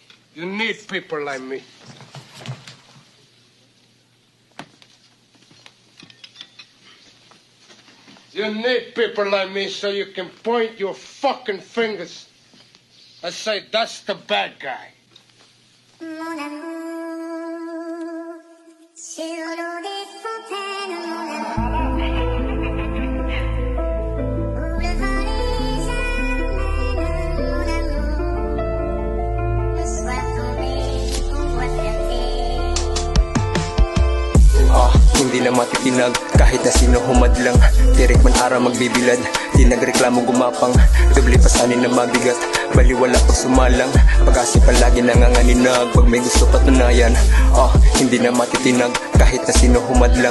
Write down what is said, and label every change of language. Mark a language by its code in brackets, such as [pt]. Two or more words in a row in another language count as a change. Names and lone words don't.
[en] You need people like me. You need people like me so you can point your fucking fingers and say, that's the bad guy. [fr] Mon amour, sur l'eau des fontaines, mon amour, où le vent les amène, mon amour, le soir tombé, on voit flirter. [tl] Hindi na matitinag kahit na sino humadlang. Tirik man araw magbibilad, di nagreklamo gumapang. Doble pasanin na mabigat, baliwala pag sumalang. Pag-asi palagi nanganganinag pag may gusto patunayan. Hindi na matitinag kahit na sino humadlang.